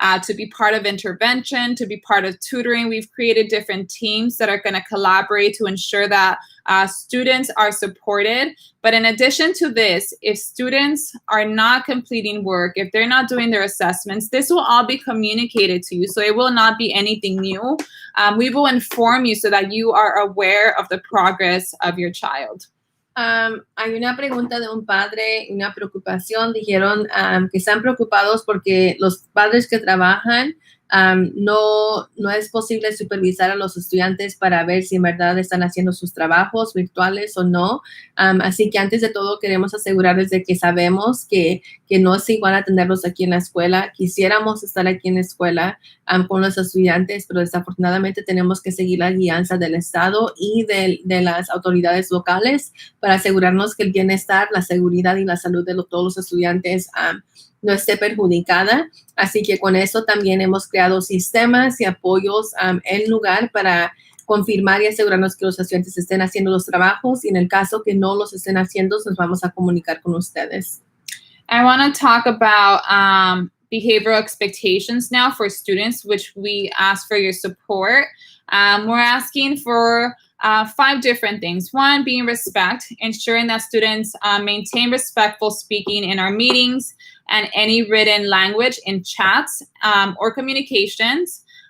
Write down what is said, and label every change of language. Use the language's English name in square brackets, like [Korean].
[English] to be part of intervention, to be part of tutoring. We've created different teams that are going to collaborate to ensure that students are supported. But in addition to this, if students are not completing work, if they're not doing their assessments, this will all be communicated to you. So it will not be anything new. We will inform you so that you are aware of the progress of your child. [Spanish] Hay una pregunta de un padre, una preocupación. Dijeron que están preocupados porque los padres que trabajan no es posible supervisar a los estudiantes para ver si en verdad están haciendo sus trabajos virtuales o no. Así que antes de todo queremos asegurarles de que sabemos que no es igual atenderlos aquí en la escuela. Quisiéramos estar aquí en la escuela con los estudiantes, pero desafortunadamente tenemos que seguir la guianza del Estado y de las autoridades locales para asegurarnos que el bienestar, la seguridad y la salud de todos los estudiantes no esté perjudicada. Así que con eso también hemos creado sistemas y apoyos en lugar para confirmar y asegurarnos que los estudiantes estén haciendo los trabajos, y en el caso que no los estén haciendo, nos vamos a comunicar con ustedes. [English] I want to talk about behavioral expectations now for students, which we ask for your support. We're asking for 5 different things. 1, being respect, ensuring that students maintain respectful speaking in our meetings and any written language in chats or communications.